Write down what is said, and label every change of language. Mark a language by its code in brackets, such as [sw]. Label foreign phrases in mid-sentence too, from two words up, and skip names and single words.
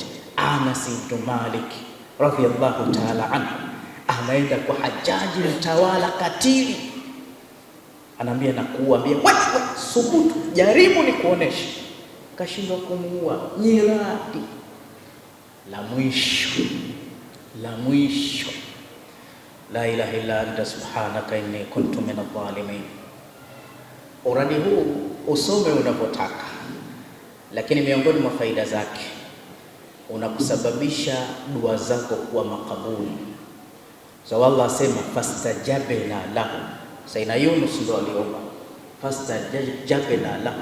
[sw] Anas ibn Malik [ar] رضي الله تعالى عنه [sw] anaenda kwa Hajaji, mtawala katili. Anaambia na kuambia, wewe subutu, jaribu ni kuonesha. Kashindwa kumuua. Nyiradi la mwisho, [ar] لا إله إلا أنت سبحانك إني كنت من الظالمين. [sw] Uradi huu usome unapotaka, lakini miongoni mwa faida zake unakusababisha dua zako kuwa makabuli. So Allah asema [ar] فاستجبنا له. [sw] Sayyidina Yunus ndo aliomba [ar] فاستجبنا له.